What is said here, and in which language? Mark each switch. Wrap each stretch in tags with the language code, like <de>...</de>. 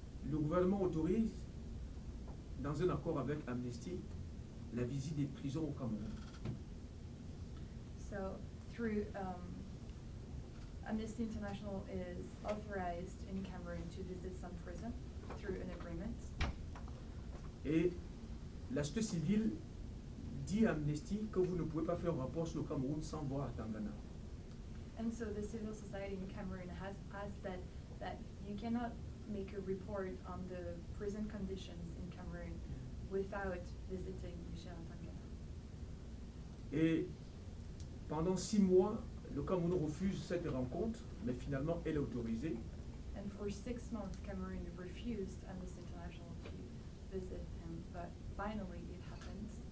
<fr>Le gouvernement autorise, dans un accord avec Amnesty, la visite des prisons au Cameroun.</fr> <en>So through Amnesty International is authorized in Cameroon to visit some prison through an agreement.</en> <fr>Et la société civile dit à Amnesty que vous ne pouvez pas faire un rapport sur le Cameroun sans voir Atangana.</fr> <en>And so the civil society in Cameroon has said that you cannot make a report on the prison conditions in Cameroon without visiting Michel Atangana.</en> <fr>Et pendant 6 mois, le Cameroun refuse cette rencontre, mais finalement elle est autorisée.</fr> <en>And for 6 months, Cameroon refused Amnesty International to visit him, but finally it happened.</en>